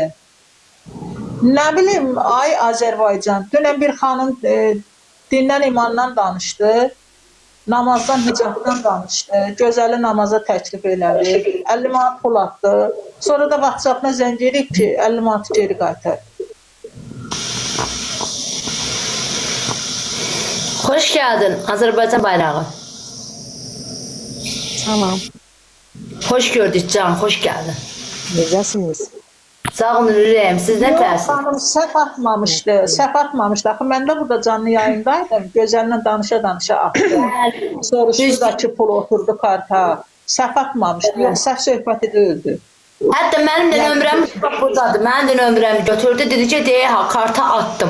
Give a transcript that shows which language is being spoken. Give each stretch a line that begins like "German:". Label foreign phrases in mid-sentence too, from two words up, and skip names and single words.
Azerbaijani: Nə bilim, ay Azərbaycan. Dünən bir xanım dindən imandan danışdı. Namazdan, hicabdan danışdı. Gözəli namaza təklif elədi. 50 manat pul atdı. Sonra da WhatsApp-na zəng edib ki, 50 manatı geri qaytar.
Turkish: Hoş geldin Azerbaycan bayrağı.
Azerbaijani: Salam.
Turkish: Hoş gördük can, hoş geldin.
Azerbaijani: Necəsiniz? Sağ olun Ürəyim, siz nə Yox, tərsiniz? xanım səhv atmamışdı. Səhv atmamışdı. Axı mən də burada canlı yayındaydım. Gözəlinlə danışa atdı. Soruşdu da ki, pul oturdu karta. Səhv atmamışdı. Yox, səhv söhbəti deyildi. Hətta mənim də nömrəm buradadır. Mənim də nömrəmi götürdü, dedi ki, deyə ha,
Turkish: karta attım.